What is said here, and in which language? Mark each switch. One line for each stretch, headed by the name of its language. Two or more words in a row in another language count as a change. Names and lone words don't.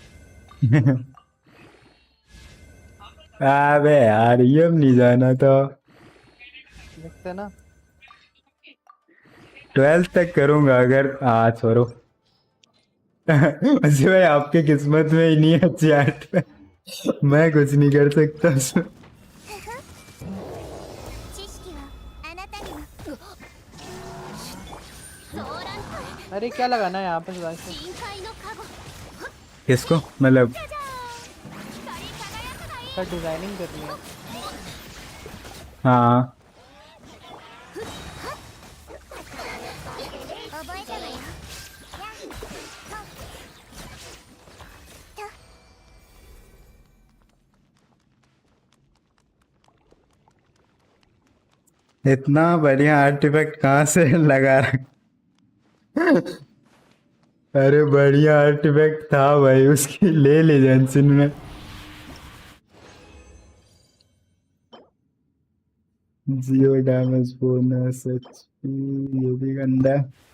Hindi: अबे यार ये अब नहीं जाना था। देखते हैं ना। 12th तक करूंगा अगर, छोड़ो। वैसे भाई आपके किस्मत में ही नहीं है अच्छी आर्ट, मैं कुछ नहीं कर सकता उसमें।
Japanese: 知識はあなたにもソーラン
Hindi: अरे क्या लगाना है यहाँ पे सुधांशु?
Japanese: 深海のカゴ
Hindi: किसको मतलब? क्या डिजाइनिंग करनी है? हाँ
Japanese: 覚えたわよやっと
Hindi: इतना बढ़िया आर्टिफैक्ट कहाँ से लगा रखा? अरे बढ़िया आर्टिफैक्ट था भाई, उसकी ले ली जेंशिन में।
English: zero damage bonus HP,
Hindi: ये भी गंदा है।